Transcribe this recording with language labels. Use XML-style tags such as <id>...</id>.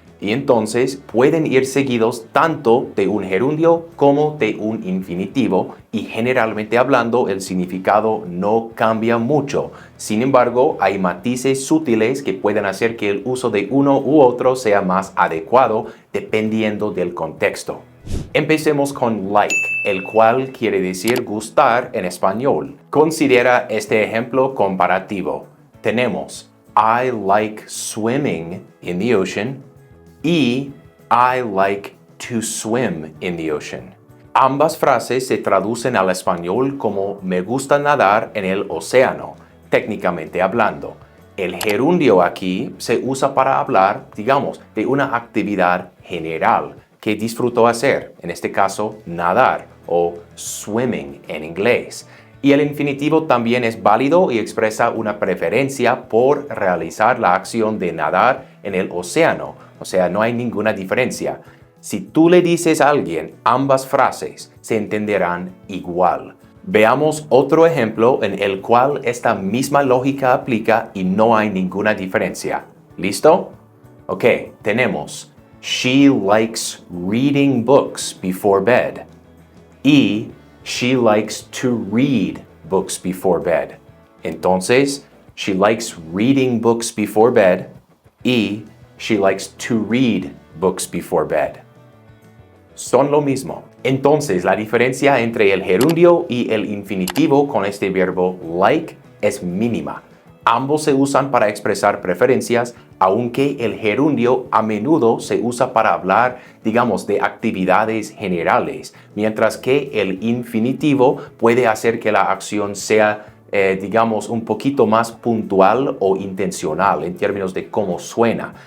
<es>Y entonces pueden ir seguidos tanto de un gerundio como de un infinitivo y generalmente hablando el significado no cambia mucho. Sin embargo, hay matices sutiles que pueden hacer que el uso de uno u otro sea más adecuado dependiendo del contexto. Empecemos con like, el cual quiere decir gustar en español. Considera este ejemplo comparativo.</es> <en>Tenemos I like swimming in the ocean y I like to swim in the ocean.</en> <es>Ambas frases se traducen al español como me gusta nadar en el océano, técnicamente hablando. El gerundio aquí se usa para hablar, digamos, de una actividad general que disfruto hacer, en este caso nadar o swimming en inglés. Y el infinitivo también es válido y expresa una preferencia por realizar la acción de nadar en el océano, o sea, no hay ninguna diferencia. Si tú le dices a alguien ambas frases, se entenderán igual. Veamos otro ejemplo en el cual esta misma lógica aplica y no hay ninguna diferencia. ¿Listo?</es> <en>Ok, tenemos she likes reading books before bed y she likes to read books before bed. Entonces, she likes reading books before bed y she likes to read books before bed.</en> <es>Son lo mismo. Entonces, la diferencia entre el gerundio y el infinitivo con este verbo like es mínima. Ambos se usan para expresar preferencias, aunque el gerundio a menudo se usa para hablar, digamos, de actividades generales, mientras que el infinitivo puede hacer que la acción sea, digamos, un poquito más puntual o intencional en términos de cómo suena.</es>